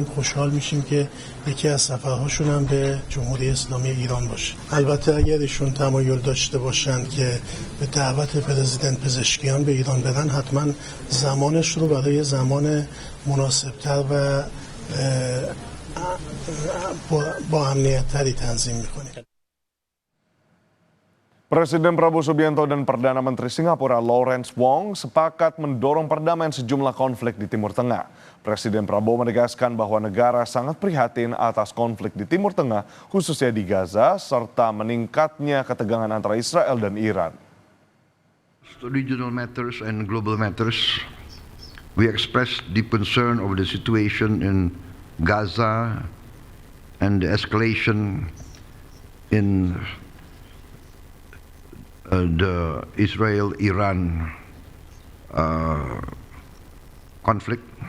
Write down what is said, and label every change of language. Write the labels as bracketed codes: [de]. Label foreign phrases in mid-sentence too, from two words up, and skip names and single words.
[fa] خوشحال میشیم که یکی از سفرهاشون هم به جمهوری اسلامی ایران باشه. البته اگر ایشون تمایل داشته باشند که به دعوت پرزیدنت پزشکیان به ایران برن، حتما زمانش رو برای زمان مناسبتر و با امنیت‌تری تنظیم میکنیم. [id] Presiden Prabowo Subianto dan Perdana Menteri Singapura Lawrence Wong sepakat mendorong perdamaian sejumlah konflik di Timur Tengah. Presiden Prabowo menegaskan bahwa negara sangat prihatin atas konflik di Timur Tengah, khususnya di Gaza, serta meningkatnya ketegangan antara Israel dan Iran. [en] Regional matters and global matters, we express deep concern over the situation in Gaza and the escalation in the Israel-Iran conflict.